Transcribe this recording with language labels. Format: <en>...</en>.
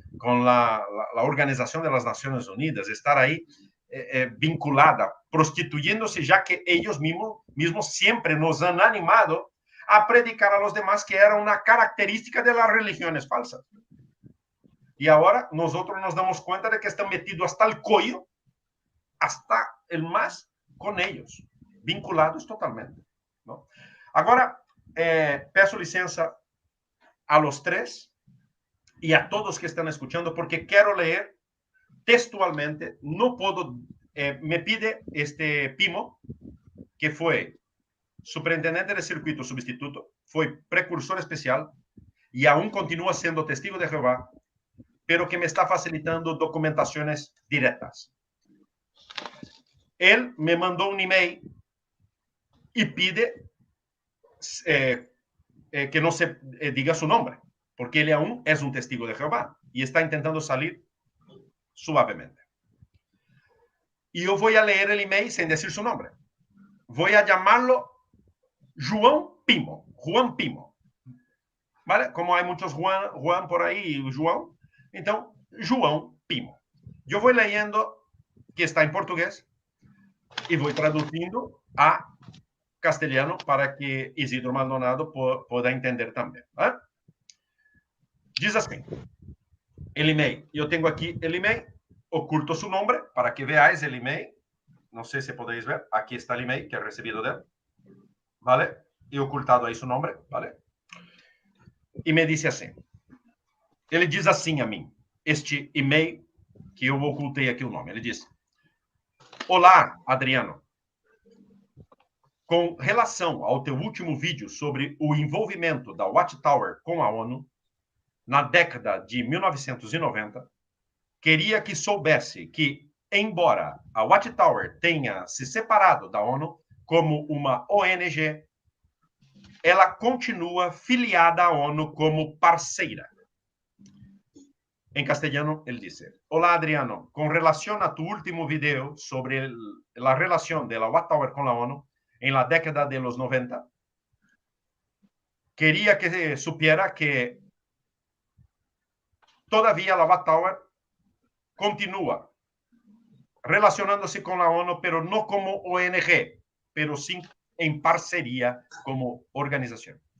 <es>Con la Organización de las Naciones Unidas, estar ahí vinculada, prostituyéndose, ya que ellos mismos siempre nos han animado a predicar a los demás que era una característica de las religiones falsas. Y ahora nosotros nos damos cuenta de que están metidos hasta el cuello, hasta el más, con ellos, vinculados totalmente, ¿no?</es> <pt>Agora, peço licença</pt> <es>a los tres</es> <pt>e a todos que estão escutando, porque quero ler textualmente, não posso,</pt> <es>me pide este Pimo,</es> <pt>que foi superintendente de circuito substituto, foi precursor especial e aún continua sendo testigo de Jeová,</pt> <es>pero que me está facilitando</es> <pt>documentações diretas. Ele me mandou um e-mail e</pt> <es>pide que no se diga su nombre, porque él aún es un testigo de Jehová y está intentando salir suavemente. Y yo voy a leer el email sin decir su nombre. Voy a llamarlo Juan Pimo. ¿Vale? Como hay muchos Juan por ahí, Juan. Entonces, Juan Pimo. Yo voy leyendo, que está en portugués, y voy traduciendo a castelhano para que Isidro Maldonado pueda entender</es> <pt>também. ¿Eh? Diz assim, el e-mail. Eu tenho aqui</pt> <es>el e-mail, oculto su nombre para que veáis el e-mail.</es> <pt>Não sei se</pt> <es>podéis ver. Aqui está el e-mail que he recibido dele. ¿Vale? He ocultado aí su nombre.</es> <pt>¿Vale? E me disse assim. Ele diz assim a mim, este e-mail que eu ocultei aqui o nome. Ele diz: Olá, Adriano. Com relação ao teu último vídeo sobre o envolvimento da Watchtower com a ONU, na década de 1990, queria que soubesse que, embora a Watchtower tenha se separado da ONU como uma ONG, ela continua filiada à ONU como parceira. Em castelhano, ele disse: Olá, Adriano. Com relação a tu último vídeo sobre a relação da Watchtower com a ONU,</pt> <es>en la década de los 90, quería que supiera que todavía la Wattower continúa relacionándose con la ONU, pero no como ONG, pero sí en</es> <pt>parceria como organização.</pt>